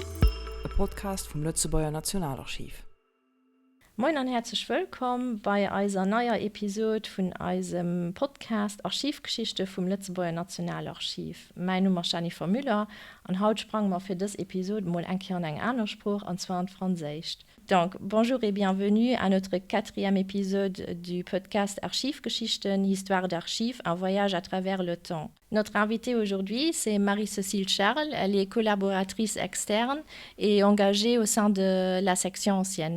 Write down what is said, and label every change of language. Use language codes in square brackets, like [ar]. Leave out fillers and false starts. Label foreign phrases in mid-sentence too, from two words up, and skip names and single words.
[de] Ein Podcast vom Lützebauer Nationalarchiv. Moin und herzlich willkommen bei einer neuen Episode von unserem Podcast Archivgeschichte vom Lützebauer Nationalarchiv. Mein Name ist Jennifer Müller und heute sprangen wir für diese Episode mal ein bisschen in einen Spruch, und zwar en Französisch. [fr] Donc, bonjour et bienvenue à notre quatrième épisode du podcast Archivgeschichten, Histoire d'archives, un voyage à travers le temps. Notre invitée aujourd'hui, c'est Marie-Cécile Charles. Elle est collaboratrice externe et engagée au sein de la section ancienne.